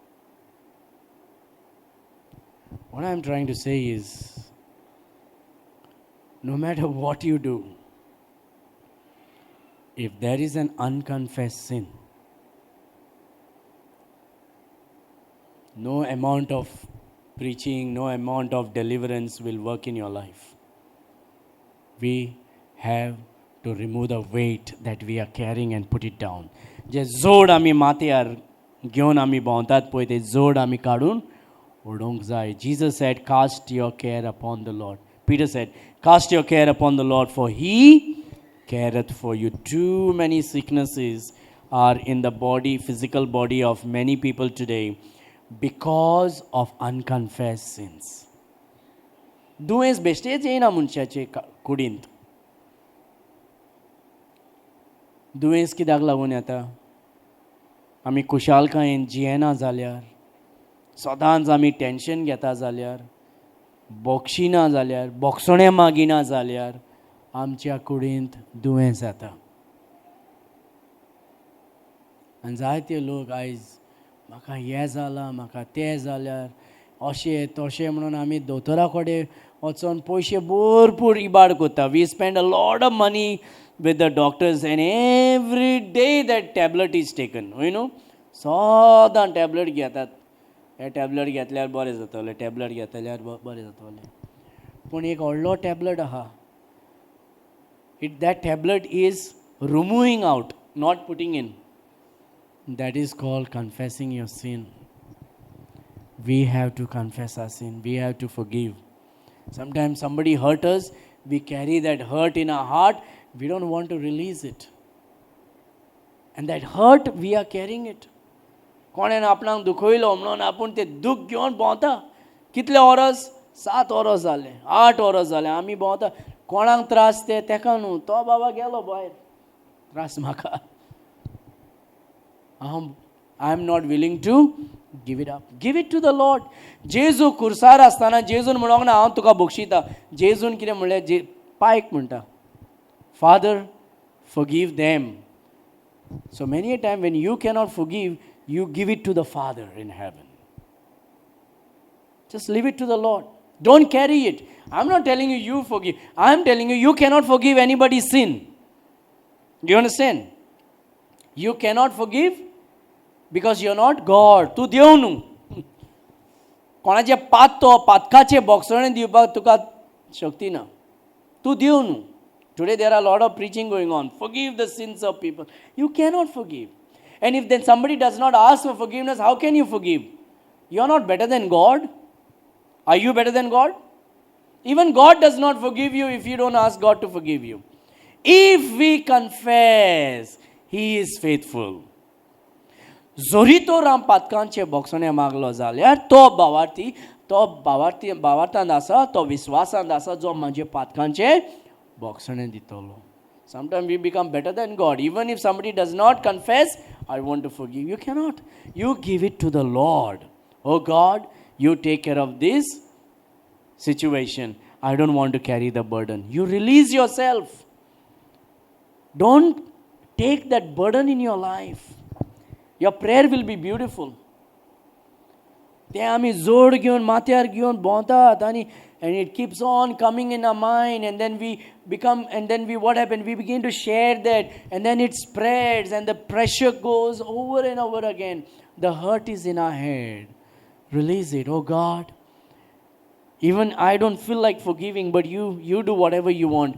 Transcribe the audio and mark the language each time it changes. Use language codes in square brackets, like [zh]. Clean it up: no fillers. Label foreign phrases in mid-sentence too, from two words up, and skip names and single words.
[en] What I'm trying to say is, no matter what you do, if there is an unconfessed sin, no amount of preaching, no amount of deliverance will work in your life. We have to remove the weight that we are carrying and put it down. [kok] जे जोड आमी माथ्यार घेवन आमी भोंवतात पळय ते जोड आमी काडून उडोवंक जाय. [en] Jesus said, cast your care upon the Lord. Peter said, cast your care upon the Lord, for he careth for you. Too many sicknesses are in the body, physical body of many people today because of unconfessed sins. [kok] दुयेंस बेश्टेच येयना मनशाचे कुडींत. दुयेंस कित्याक लागून येता? आमी खुशालकायेन जियेना जाल्यार, सदांच आमी टेन्शन घेता जाल्यार, बोक्षिना जाल्यार बोक्षणे मागिना जाल्यार आमच्या कुडींत दुयेंस जाता. आनी जायते लोक आयज म्हाका हें जालां, म्हाका तें जाल्यार, अशें तशें म्हणून आमी दोतोरा कडेन वचोन पयशे भरपूर इबाड करता. [en] We spend a lot of money with the doctors and every day that tablet is taken. You know, [kok] सदां टॅबलेट घेतात. हे टॅबलेट घेतल्यार बरें जातलें, टॅबलेट घेतल्यार बरें जातलें. पूण एक व्हडलो टॅबलेट आहा. [en] That tablet is removing out, not putting in. That is called confessing your sin. We have to confess our sin. We have to forgive. Sometimes somebody hurt us. We carry that hurt in our heart. We don't want to release it. And that hurt, we are carrying it. [kok] कोणेन आपणाक दुखयलो म्हणून आपूण तें दूख घेवन भोंवता. कितले वरस? 7 वरस जाले, 8 वरस जाले आमी भोंवता. कोणाक त्रास ते तेका न्हू, तो बाबा गेलो भायर, त्रास म्हाका. [en] I am not willing to give it up. Give it to the Lord. [kok] जेजू खुर्सार आसतना जेजून म्हणोंक ना हांव तुका बक्षिता. जेजून कितें म्हणलें? पायक म्हणटा, [en] Father, forgive them. So many a time when you cannot forgive, you give it to the Father in heaven. Just leave it to the Lord. Don't carry it. I'm not telling you you forgive. I'm telling you you cannot forgive anybody's sin. Do you understand? You cannot forgive because you're not God. [kok] तूं देव न्हू. कोणाचे पातकाचे बोगसणे दिवपाक तुका शक्ती ना. तूं देव न्हू. [en] Today there are a lot of preaching going on. Forgive the sins of people. You cannot forgive. And if then somebody does not ask for forgiveness, how can you forgive? You are not better than God. Are you better than God? Even God does not forgive you if you don't ask God to forgive you. If we confess, He is faithful. [kok] जोरी तो राम पातकांचे बोगसणे मागलो जाल्यार तो भावार्थांत आसा, तो विश्वासांत आसा जो म्हाजे पातकांचे बोगसणे दितलो. [en] Sometimes we become better than God. Even if somebody does not confess, I want to forgive. You cannot. You give it to the Lord. Oh God, you take care of this situation. I don't want to carry the burden. You release yourself. Don't take that burden in your life. Your prayer will be beautiful. [kok] ते आमी जोड घेवन माथ्यार घेवन भोंवतात आनी [en] and it keeps on coming in our mind, and then what happened? We begin to share that, and then it spreads, and the pressure goes over and over again. The hurt is in our head. Release it. Oh God, even I don't feel like forgiving, but you do whatever you want.